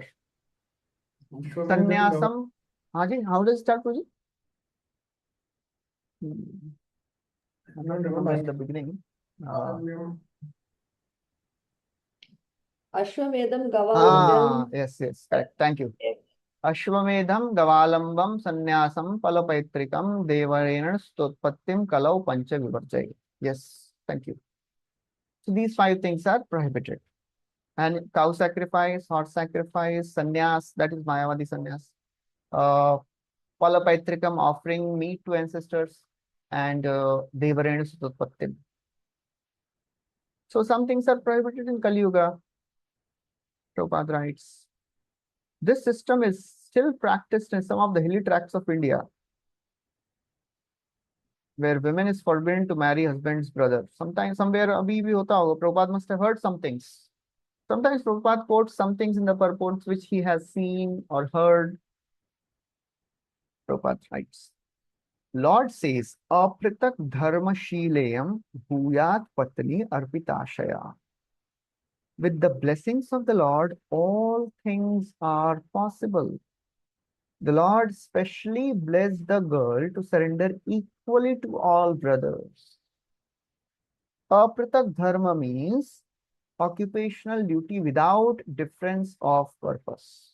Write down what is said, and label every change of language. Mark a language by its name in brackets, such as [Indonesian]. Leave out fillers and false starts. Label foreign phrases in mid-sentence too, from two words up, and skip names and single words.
[English] Sannyasam. Haji, how does it start, Puji? I don't remember in the beginning. [Sanskrit] Ashwamedham Gavalambam. [English] Yes, correct. Thank you. [Sanskrit] Ashwamedham Gavalambam Sannyasam Palapaitrikam Devarena Stotpattim Kalau Pancha Vivarjay. [English] Yes, thank you. So these 5 things are prohibited. And cow sacrifice, horse sacrifice, sannyas, that is [Sanskrit] Mayavadi sannyas. [English] Palapaitrikam, offering meat to ancestors, and [Sanskrit] Devarena Stotpattim. [English] So some things are prohibited in Kali Yuga. Prabhupada writes. This system is still practiced in some of the hilly tracts of India, where women is forbidden to marry husband's brother. Sometimes, somewhere, [Hindi] abhi bhi hota hoga. [English] Prabhupada must have heard some things. Sometimes Prabhupada quotes some things in the purports which he has seen or heard. Prabhupada writes, Lord says, [Sanskrit] Apritak dharma shileyam bhuyat patni arpitashaya. [English] With the blessings of the Lord, all things are possible. The Lord specially blessed the girl to surrender equally to all brothers. [Sanskrit] Apritak dharma [English] means occupational duty without difference of purpose.